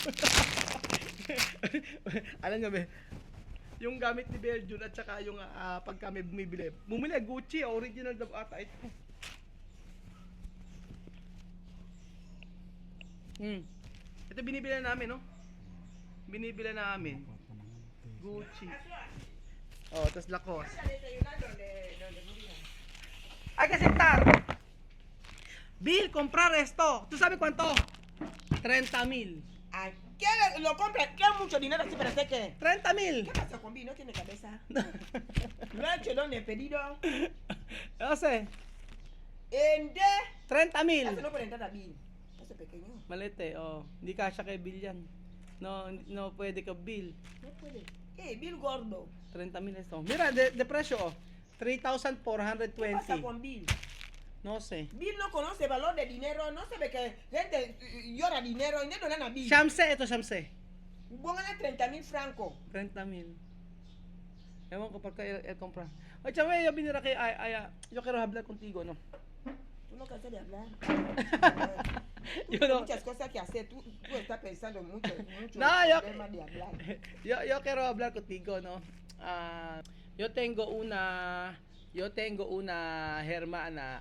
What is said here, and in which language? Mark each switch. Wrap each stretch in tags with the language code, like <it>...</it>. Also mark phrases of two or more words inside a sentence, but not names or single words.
<tl>Alam nyo ba, yung gamit ni Belgium at saka yung pag kami bumibili Gucci, original daw ata ito. Ito binibili namin, no? Binibili namin Gucci. Oh, tas Lacoste.</tl> <es>Hay que aceptar. Bill, comprar esto. ¿Tú sabes cuánto? 30,000. Ay, ¿qué lo compra? ¿Qué mucho dinero así para hacer qué? 30,000. ¿Qué pasa con Bill? No tiene cabeza. No ha hecho dónde he pedido. No sé. En de. 30,000. Eso no puede entrar a Bill. Eso es pequeño. Malete, oh.</es> <tl>Hindi kasya kay Bill yan. No pwede ka Bill.</tl> <es>No puede. Bill gordo. 30,000 esto. Mira, de presyo, oh. ¿Qué pasa 3,420. con Bill? No sé. Bill no conoce el valor del dinero, no sabe que gente llora dinero y no dan a Bill.</es> <tl>Shamse, ito Shamse.</tl> <es>Póngale 30,000 francos.</es> <tl>30,000. Ewan ko pagka el compra.</tl> <es>Oye, chame, yo vine aquí, yo quiero hablar contigo, ¿no? Tú no cansas de hablar. Yo Tienes no. muchas cosas que hacer. Tú estás pensando mucho No, yo- problemas de hablar. Yo quiero hablar contigo, ¿no? Yo tengo una hermana.</es>